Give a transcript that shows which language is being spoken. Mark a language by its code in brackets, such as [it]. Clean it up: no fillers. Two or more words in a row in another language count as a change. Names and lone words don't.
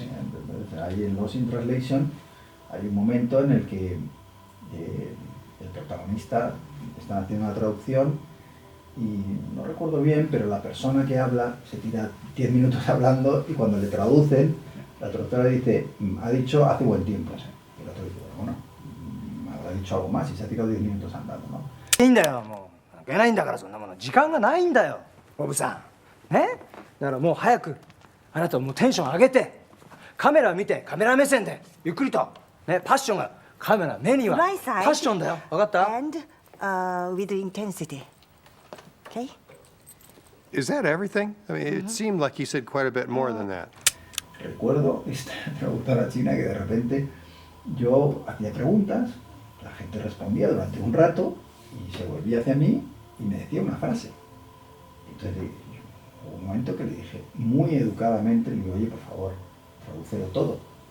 [es] Entonces, ahí en Lost in Translation hay un momento en el que el protagonista está haciendo una traducción y no recuerdo bien, pero la persona que habla se tira 10 minutos hablando y cuando le traducen, la traductora dice, ha dicho hace buen tiempo. Y el otro dice, bueno, habrá dicho algo más y se ha tirado 10 minutos andando, ¿no? [ja] いいんだよ、もう関係ないんだからそんなもの時間がないんだよボブさんね。だからもう早くあなたはもうテンション上げてカメラ見てカメラ目線でゆっくりとねパッションがカメラ目にはパ [en] Right side. [ja] ッションだよ分かった [en] And with intensity. Okay? Is that everything? I mean, it seemed like he said quite a bit more than that. [es] Recuerdo esta traductora china que de repente yo hacía preguntas, la gente respondía durante un rato y se volvía hacia mí y me decía una frase. Entonces hubo un momento que le dije muy educadamente, le digo, oye, por favor, tradúcelo todo.